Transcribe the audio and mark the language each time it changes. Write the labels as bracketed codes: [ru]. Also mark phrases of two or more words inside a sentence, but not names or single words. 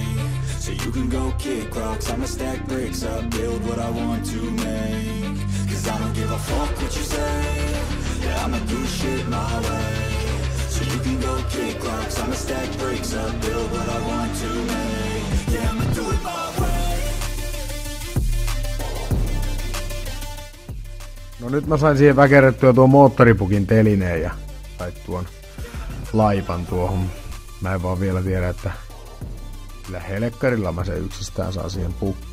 [en] So you can go kick rocks, I'ma stack bricks up, build what I want to make. Cause I don't give a fuck what you say. Yeah, I'ma do shit my way. So you can go kick rocks, I'ma stack bricks up, build what I want to make. Yeah, I'ma do it my way. [fi] No nyt mä sain siihen väkerrettyä tuon moottoripukin telineen ja sait tuon laipan tuohon. Mä en vaan vielä tiedä, että sillä helekkarilla mä se yksistään saa siihen pukkiin.